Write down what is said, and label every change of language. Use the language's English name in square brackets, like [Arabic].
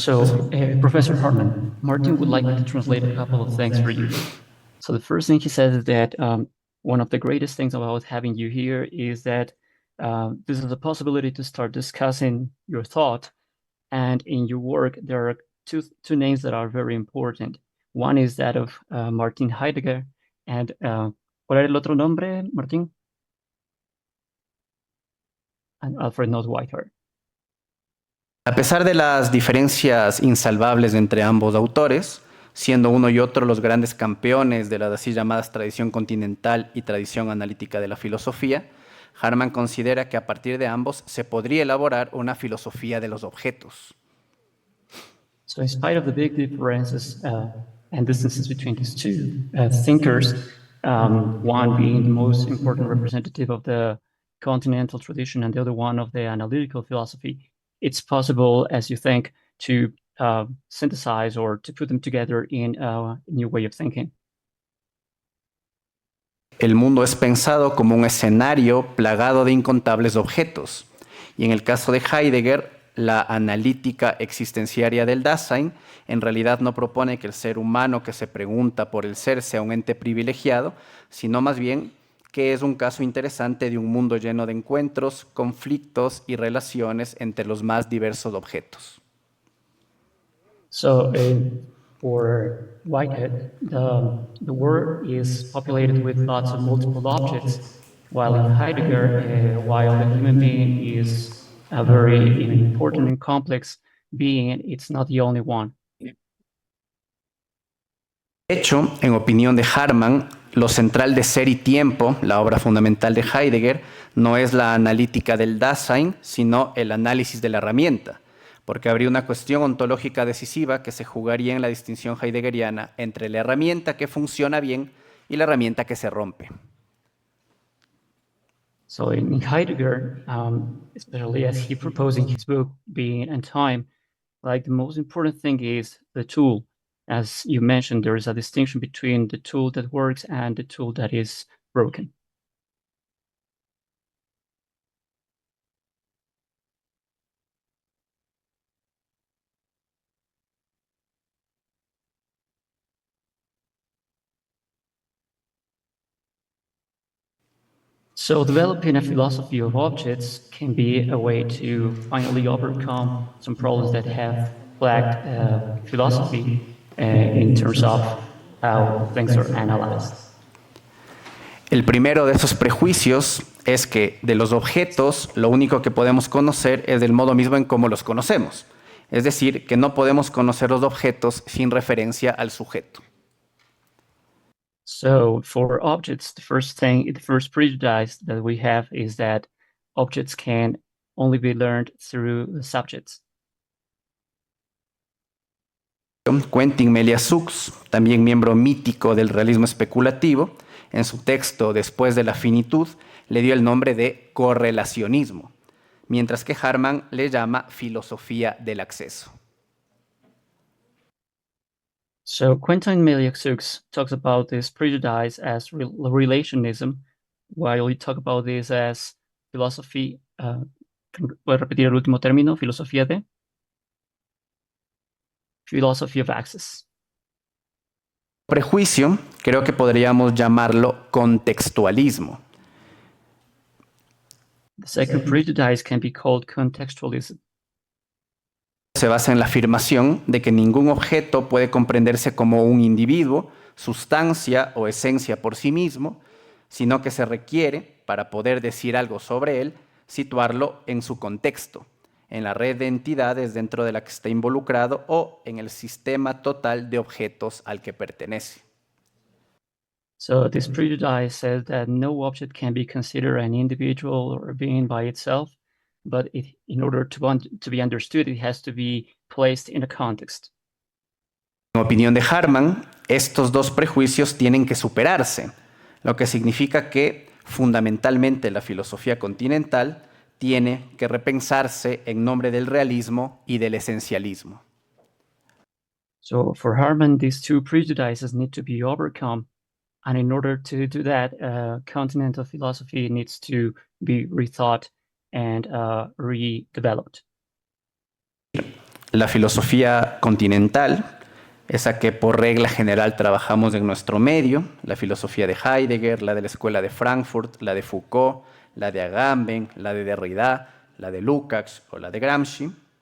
[English] so Professor Hartman, Martin would like to translate a couple of things for you. So the first thing he says is that one of the greatest things about having you here is that this is a possibility to start discussing your thought. And in your work, there are two names that are very important. One is that of Martin Heidegger, and [Spanish] ¿cuál era el otro nombre, Martin? [English] And Alfred North Whitehead. [Spanish] A pesar de las diferencias insalvables entre ambos autores, siendo uno y otro los grandes campeones de las así llamadas tradición continental y tradición analítica de la filosofía, Harman considera que a partir de ambos se podría elaborar una filosofía de los objetos. [English] So in spite of the big differences and distances between these two thinkers, one being the most important representative of the continental tradition and the other one of the analytical philosophy, it's possible, as you think, to synthesize or to put them together in a new way of thinking. [Spanish] El mundo es pensado como un escenario plagado de incontables objetos. Y en el caso de Heidegger, la analítica existenciaria del Dasein en realidad no propone que el ser humano que se pregunta por el ser sea un ente privilegiado, sino más bien que es un caso interesante de un mundo lleno de encuentros, conflictos y relaciones entre los más diversos objetos. [English] So for Whitehead, the world is populated with lots of multiple objects, while in Heidegger, while the human being is a very important and complex being, it's not the only one. [Spanish] De hecho, en opinión de Harman, lo central de Ser y Tiempo, la obra fundamental de Heidegger, no es la analítica del Dasein, sino el análisis de la herramienta, porque habría una cuestión ontológica decisiva que se jugaría en la distinción heideggeriana entre la herramienta que funciona bien y la herramienta que se rompe. [English] So in Heidegger, especially as he proposed in his book, Being and Time, like the most important thing is the tool. As you mentioned, there is a distinction between the tool that works and the tool that is broken. So developing a philosophy of objects can be a way to finally overcome some problems that have plagued philosophy in terms of how things are analyzed. [Spanish] El primero de esos prejuicios es que de los objetos lo único que podemos conocer es del modo mismo en cómo los conocemos. Es decir, que no podemos conocer los objetos sin referencia al sujeto. [English] So for objects, the first prejudice that we have is that objects can only be learned through the subjects. [Spanish] Quentin Meliassux, también miembro mítico del realismo especulativo, en su texto Después de la finitud, le dio el nombre de correlacionismo, mientras que Harman le llama filosofía del acceso. [English] So Quentin Meliassux talks about this prejudice as relationism, while we talk about this as philosophy. [Spanish] ¿Puedes repetir el último término? Filosofía de. [English] Philosophy of access. [Spanish] Prejuicio, creo que podríamos llamarlo contextualismo. [English] The second prejudice can be called contextualism. [Spanish] Se basa en la afirmación de que ningún objeto puede comprenderse como un individuo, sustancia o esencia por sí mismo, sino que se requiere, para poder decir algo sobre él, situarlo en su contexto, en la red de entidades dentro de la que está involucrado o en el sistema total de objetos al que pertenece. [English] So this prejudice says that no object can be considered an individual or a being by itself, but in order to be understood, it has to be placed in a context. [Spanish] En opinión de Harman, estos dos prejuicios tienen que superarse, lo que significa que fundamentalmente la filosofía continental tiene que repensarse en nombre del realismo y del esencialismo. [English] So for Harman, these two prejudices need to be overcome, and in order to do that, continental philosophy needs to be rethought and redeveloped. [Spanish] La filosofía continental, esa que por regla general trabajamos en nuestro medio, la filosofía de Heidegger, la de la Escuela de Frankfurt, la de Foucault, la de Agamben, la de Derrida, la de Lukács o la de Gramsci.